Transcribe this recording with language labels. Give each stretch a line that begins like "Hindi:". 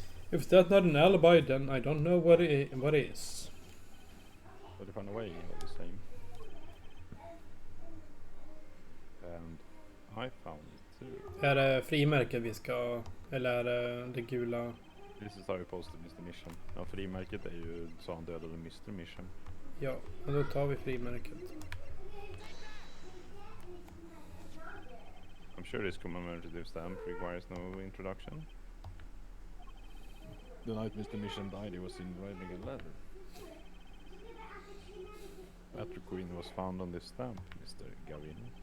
English: If that's not an alibi, then I don't know what is. But you found a way, all the same. And I found it too.
Swedish: Är det frimärket vi ska... Eller är det gula?
English: This is how you posted Mr. Mission.
Swedish: Ja, frimärket är ju så han dödade Mr. Mission. Ja, men då tar vi frimärket.
English: I'm sure this commemorative stamp requires no introduction. The night Mr. Mission died, he was seen writing a letter. Battery Queen was found on this stamp, Mr. Gavin.